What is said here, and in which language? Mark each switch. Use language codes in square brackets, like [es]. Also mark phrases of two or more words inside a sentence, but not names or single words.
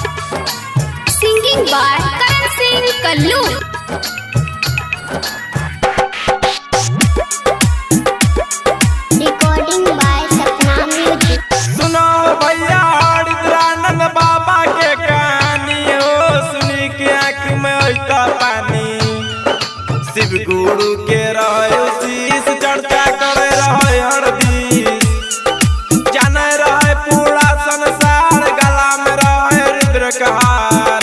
[en] Singing by Karan Singh Kallu. Recording by Sapna Music. [bho] सुनो भैया हरिद्रानंद बाबा के कहानी हो, सुनी के आँख में ऐसा पानी। शिव गुरु के रहे शीश चर्चा करे रहे हर दिस, जाने रहे पूरा संसार, गला में रहे रुद्र का हार।